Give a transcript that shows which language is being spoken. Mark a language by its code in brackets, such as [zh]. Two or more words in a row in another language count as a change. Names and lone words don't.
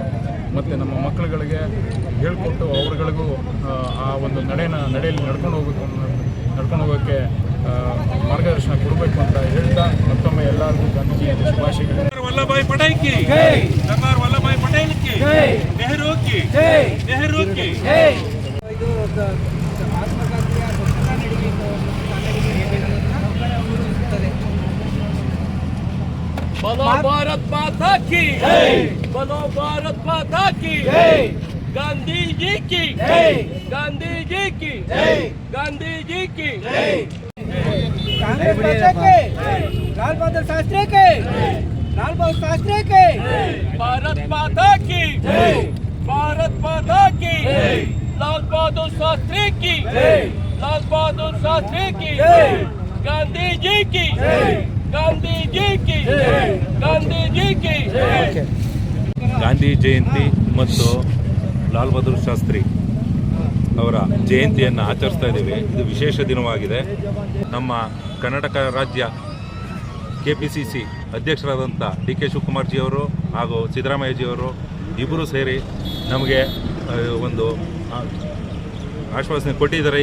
[kn] ಮತ್ತು ನಮ್ಮ ಮಕ್ಕಳುಗಳಿಗೆ ಹೇಳ್ಕೊಟ್ಟು ಅವ್ರಗಳಿಗೂ ಆ ಒಂದು ನಡೆಯಲ್ಲಿ ನಡ್ಕೊಂಡು ಹೋಗೋಕ್ಕೆ ಮಾರ್ಗದರ್ಶನ ಕೊಡಬೇಕು ಅಂತ ಹೇಳ್ತಾ ಮತ್ತೊಮ್ಮೆ ಎಲ್ಲರಿಗೂ ಗಾಂಧೀಜಿ ಶುಭಾಶಯಗಳು. [hi] वल्लभभाई पटेल की सरदार वल्लभभाई पटेल की नेहरू की नेहरू की. [kn] ಇದು ಮಹಾತ್ಮ ಗಾಂಧಿಯ ಸ್ವಚ್ಛತಾ ನಡಿಗೆ [hi] बोलो भारत माता की बोलो भारत माता की गांधी जी की गांधी जी की गांधी जी की. कांग्रेस पक्ष के लाल बहादुर शास्त्री के लाल बहादुर शास्त्री के भारत माता की भारत माता की लाल बहादुर शास्त्री की लाल बहादुर शास्त्री की गांधी जी की गांधी जी की गांधी जी की. [kn] ಗಾಂಧಿ ಜಯಂತಿ ಮತ್ತು ಲಾಲ್ ಬಹದ್ದೂರ್ ಶಾಸ್ತ್ರಿ ಅವರ ಜಯಂತಿಯನ್ನು ಆಚರಿಸ್ತಾ ಇದ್ದೀವಿ. ಇದು ವಿಶೇಷ ದಿನವಾಗಿದೆ. ನಮ್ಮ ಕರ್ನಾಟಕ ರಾಜ್ಯ ಕೆಪಿಸಿಸಿ ಅಧ್ಯಕ್ಷರಾದಂಥ ಡಿ ಕೆ ಶಿವಕುಮಾರ್ ಜಿಯವರು ಹಾಗೂ ಸಿದ್ದರಾಮಯ್ಯಜಿಯವರು ಇಬ್ಬರು ಸೇರಿ ನಮಗೆ ಒಂದು ಆಶ್ವಾಸನೆ ಕೊಟ್ಟಿದ್ದಾರೆ.